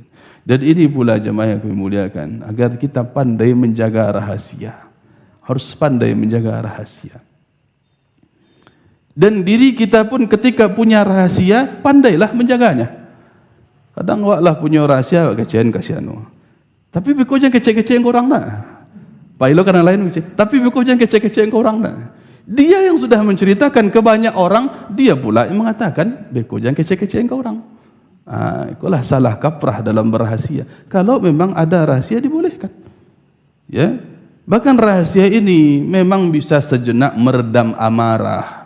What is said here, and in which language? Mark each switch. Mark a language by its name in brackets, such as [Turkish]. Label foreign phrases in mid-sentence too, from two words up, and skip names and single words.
[Indonesian] Dan ini pula jemaah yang kami muliakan, agar kita pandai menjaga rahasia. Harus pandai menjaga rahasia. Dan diri kita pun ketika punya rahasia, pandailah menjaganya. Kadang waklah punya rahasia, kecian. [Minangkabau] Tapi beko jangan kecek-kecek orang nak. Pailo karena lain kecek. Tapi beko jangan kecek-kecek orang nak. [Indonesian] Dia yang sudah menceritakan ke banyak orang, dia pula yang mengatakan [Minangkabau] beko jangan kecek-kecek orang. [Indonesian] Itulah salah kaprah dalam berrahasia. Kalau memang ada rahasia dibolehkan. Ya. Bahkan rahasia ini memang bisa sejenak meredam amarah.